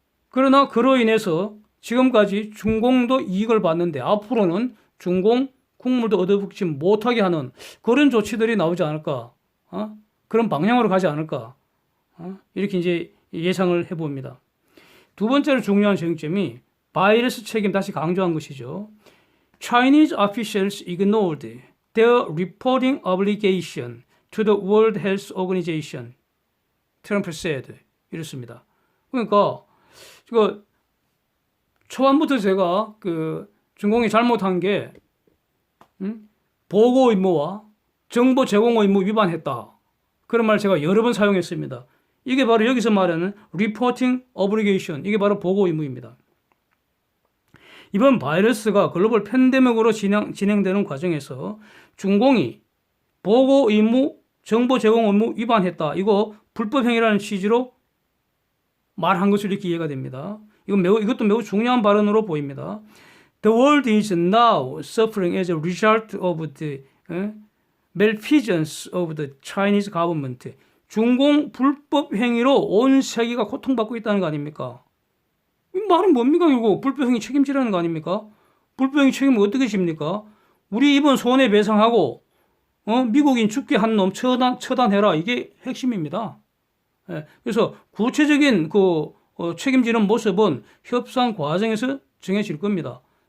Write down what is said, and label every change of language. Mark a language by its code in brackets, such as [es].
[ko] 그러나 그로 인해서 지금까지 중공도 이익을 봤는데 앞으로는 중공 국물도 얻어먹지 못하게 하는 그런 조치들이 나오지 않을까? 그런 방향으로 가지 않을까? 이렇게 이제 예상을 해봅니다. 두 번째로 중요한 쟁점이 바이러스 책임 다시 강조한 것이죠. [en] Chinese officials ignored their reporting obligation to the World Health Organization. [ko] 트럼프 [en] said. [ko] 이렇습니다. 그러니까 초반부터 제가 중공이 잘못한 게 보고 의무와 정보 제공 의무 위반했다. 그런 말 제가 여러 번 사용했습니다. 이게 바로 여기서 말하는 [en] reporting obligation. [ko] 이게 바로 보고 의무입니다. 이번 바이러스가 글로벌 팬데믹으로 진행되는 과정에서 중공이 보고 의무, 정보 제공 의무 위반했다. 이거 불법 행위라는 취지로 말한 것으로 이렇게 이해가 됩니다. 이것도 매우 중요한 발언으로 보입니다. [en] The world is now suffering as a result of the malfeasance of the Chinese government. [ko] 중공 불법 행위로 온 세계가 고통받고 있다는 거 아닙니까? 이 말은 뭡니까? 이거 불법 행위 책임지라는 거 아닙니까? 불법 행위 책임을 어떻게 집니까? 우리 입은 손해배상하고 미국인 죽게 한 놈 처단해라. 이게 핵심입니다. 그래서 구체적인 책임지는 모습은 협상 과정에서 정해질 겁니다.